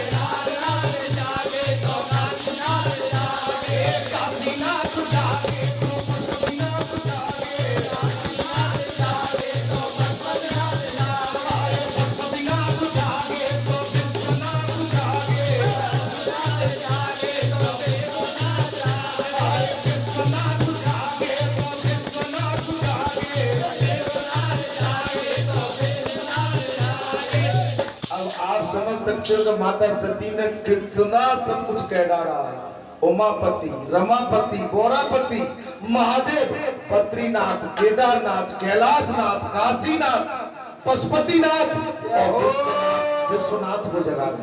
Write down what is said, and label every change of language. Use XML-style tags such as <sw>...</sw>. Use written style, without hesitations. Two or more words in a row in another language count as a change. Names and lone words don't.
<hi>काशीनाथ जागे, तो पशुपतिनाथ जागे, पशुपतिनाथ जागे, तो विश्वनाथ जागे, विश्वनाथ जागे, तो विश्वनाथ जागे। अब आप समझ सकते हो कि माता सती ने कितना सब कुछ कह डाला। उमापति, रमापति, गौरापति, महादेव, बद्रीनाथ, केदारनाथ, कैलाशनाथ, काशीनाथ, पशुपतिनाथ और विश्वनाथ को जगा दी।</hi>